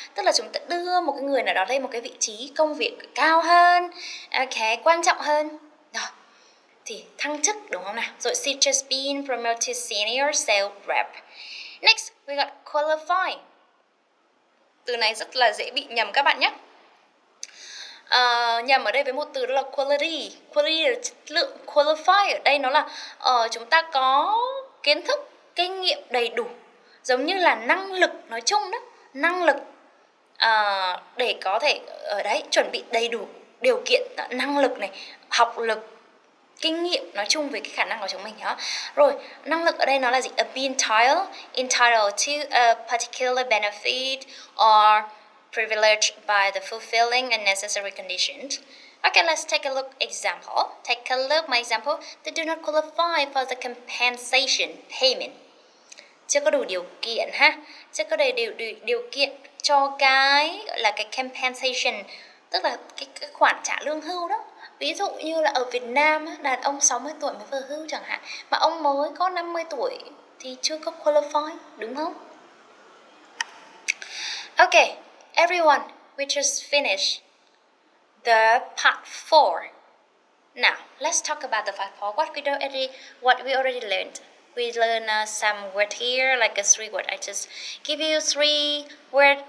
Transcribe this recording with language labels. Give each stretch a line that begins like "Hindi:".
Vietnamese: Tức là chúng ta đưa một cái người nào đó lên một cái vị trí công việc cao hơn, okay, quan trọng hơn. Rồi, thì thăng chức đúng không nào?
English: Rồi she just been promoted senior sales rep. Next, we got qualify.
Vietnamese: Từ này rất là dễ bị nhầm các bạn nhé. Nhầm ở đây với một từ đó là quality. Quality là chất lượng. Qualify ở đây nó là chúng ta có kiến thức, kinh nghiệm đầy đủ, giống như là năng lực nói chung đó, năng lực để có thể ở đấy chuẩn bị đầy đủ điều kiện, năng lực này, học lực, kinh nghiệm nói chung về cái khả năng của chúng mình đó. Rồi, năng lực ở đây nó là gì?
English: Entitled to a particular benefit or privileged by the fulfilling and necessary conditions. Okay, let's take a look example. Take a look my example. They do not qualify for the compensation payment.
Vietnamese: Chưa có đủ điều kiện ha. Chưa có đầy đủ điều kiện cho cái gọi là cái compensation, tức là cái khoản trả lương hưu đó. Ví dụ như là ở Việt Nam đàn ông 60 tuổi mới về hưu chẳng hạn, mà ông mới có 50 tuổi thì chưa có qualify, đúng không?
English: Okay, everyone, we just finished the part 4. Now, let's talk about the part 4. What we already learned. We learned some word here, like a 3 word. I just give you 3 word.